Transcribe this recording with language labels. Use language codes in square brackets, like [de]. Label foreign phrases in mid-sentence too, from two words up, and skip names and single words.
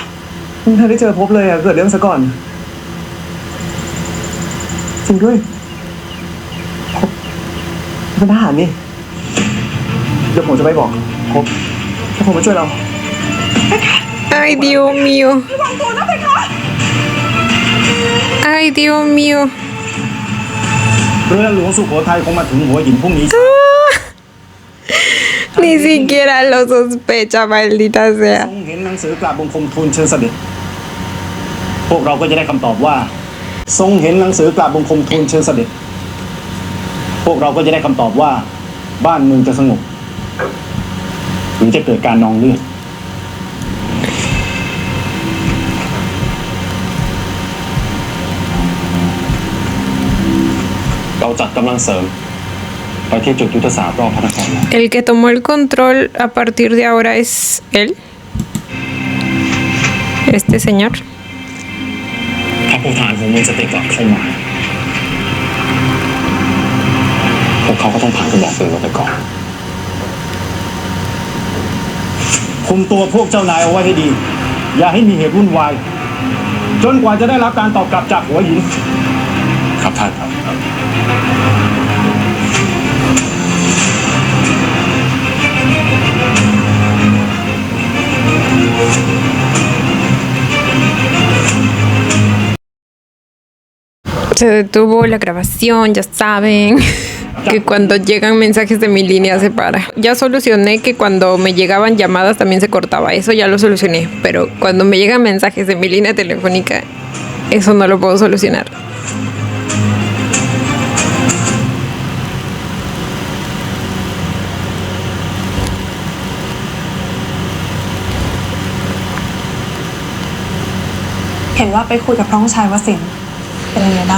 [th] คุณท่านได้เจอพบเลยอะเกิดเรื่องซะก่อนจริงด้วยพบเป็นทหารนี่เดี๋ยวผมจะไปบอกพบถ้าผมมาช่วยเรา [es] Ay, Dios mío. [th] ระวังตัวนะเพคะ [es] Ay, Dios mío. [th] เรือหลวงสุโขทัยคงมาถึงหัวหินพรุ่งนี้ [es] Ni siquiera lo sospecha, maldita [th] ท [es] sea. [th] รงเห็นหนังสือกราบบังคมทูลเชิญเสด็จ พวกเราก็จะได้คำตอบว่า ทรงเห็นหนังสือกราบบังคมทูลเชิญเสด็จ พวกเราก็จะได้คำตอบว่า บ้านเมืองจะสงบหรือจะเกิดการนองเลือด เราจัดกำลังเสริม ไปที่จุดยุทธศาสตร์รอบพระนครแล้ว [es] El que tomó el control a partir de ahora es él. Este señor. [th] ถ้าพวกทหารของเมืองสเตกลับเข้ามา พวกเขาก็ต้องผ่านกระบอกปืนเราไปก่อนคุมตัวพวกเจ้านายเอาไว้ให้ดี อย่าให้มีเหตุวุ่นวาย จนกว่าจะได้รับการตอบกลับจากหัวหิน ครับท่านครับ [es] Se detuvo la grabación, ya saben. Que cuando llegan mensajes de mi línea se para. Ya solucioné que cuando me llegaban llamadas también se cortaba. Eso ya lo solucioné. Pero cuando me llegan mensajes de mi línea telefónica, eso no lo puedo solucionar. [th] เห็นว่าไปคุยกับพระองค์ชายวสินทร์เป็นยังไงบ้าง